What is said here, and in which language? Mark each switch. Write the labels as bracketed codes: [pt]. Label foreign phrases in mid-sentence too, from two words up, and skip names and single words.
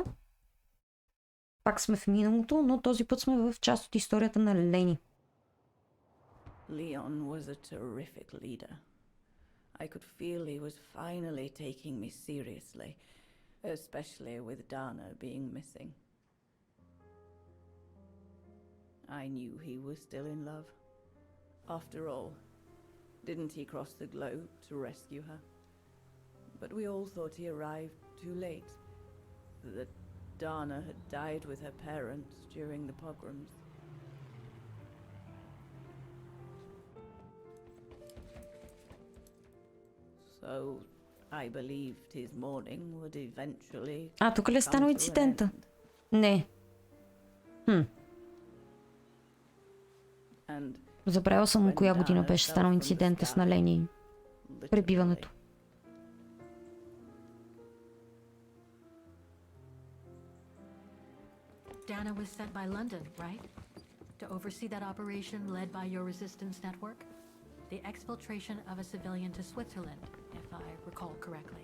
[bg] Пак сме в миналото, но този път сме в част от историята на Лени. [en] Leon was a terrific leader. I could feel he was finally taking me seriously, especially with Dana being missing. I knew he was still in love. After all, didn't he cross the globe to rescue her? But we all thought he arrived too late, that Dana had died with her parents during the pogroms. So, I believed his mourning would eventually [bg] Тук ли е станал [en] come to an [bg] инцидента? [en] end. [bg] Не. [en] And [bg] Забравял съм [en] when [bg] коя година [en] Dana [bg] беше [en] fell [bg] станал [en] from the [bg] инцидента с [en] sky, [bg] Налени. [en] literally, [bg] Пребиването. [en] Dana was sent by London, right? to oversee that operation led by your resistance network? The exfiltration of a civilian to Switzerland, if I recall correctly.